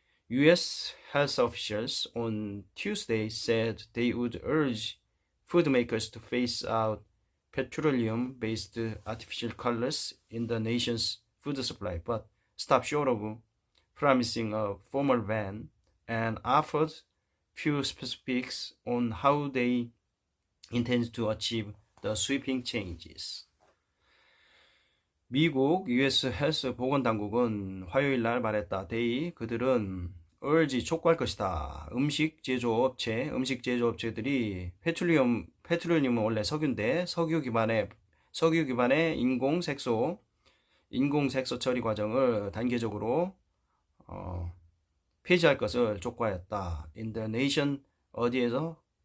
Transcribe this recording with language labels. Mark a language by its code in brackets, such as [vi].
[en] US health officials on Tuesday said they would urge food makers to phase out petroleum-based artificial colors in the nation's food supply, but stopped short of promising a formal ban and offered few specifics on how they intend to achieve the sweeping changes. [ko] 미국 US 헬스 보건당국은 화요일 날 말했다. 그들은 urge 촉구할 것이다. 음식 제조업체들이 페트로늄은 원래 석유인데 석유 기반의 인공 색소 처리 과정을 단계적으로 폐지할 것을 촉구하였다. [en] In the nation [ko] 어디에서?